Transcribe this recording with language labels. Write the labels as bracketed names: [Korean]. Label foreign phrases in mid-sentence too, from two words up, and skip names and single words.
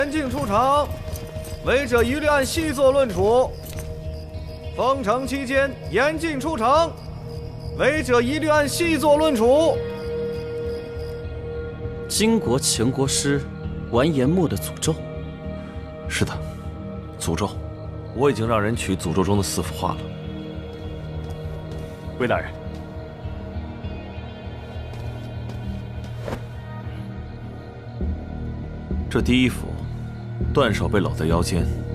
[Chinese] 嚴禁出場，違者一律按細作論處。封城期間嚴禁出場，違者一律按細作論處。金国前国师完颜墨的诅咒。是的，诅咒，我已经让人取诅咒中的4幅画了。魏大人，这第1幅，断手被搂在腰间。